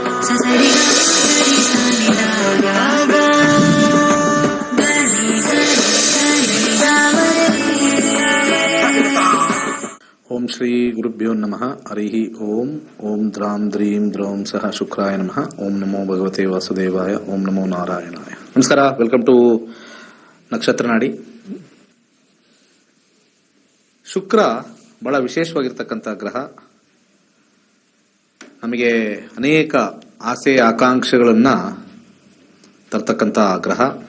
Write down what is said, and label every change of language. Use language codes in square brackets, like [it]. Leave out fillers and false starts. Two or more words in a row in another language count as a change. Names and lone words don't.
[sa] ಓಂ ಶ್ರೀ ಗುರುಭ್ಯೋ ನಮಃ. ಹರಿ ಓಂ. ಓಂ ದ್ರಾಂ ದ್ರೀಂ ದ್ರೌಂ ಸಹ ಶುಕ್ರಾಯ ನಮಃ. ಓಂ ನಮೋ ಭಗವತೆ ವಾಸುದೇವಾಯ. ಓಂ ನಮೋ ನಾರಾಯಣಾಯ. ನಮಸ್ಕಾರ. [en] welcome to [kn] ನಕ್ಷತ್ರ ನಾಡಿ. ಶುಕ್ರ ಬಹಳ ವಿಶೇಷವಾಗಿರ್ತಕ್ಕಂಥ ಗ್ರಹ. ನಮಗೆ ಅನೇಕ ಆಸೆ ಆಕಾಂಕ್ಷೆಗಳನ್ನ ತರ್ತಕ್ಕಂಥ ಗ್ರಹ.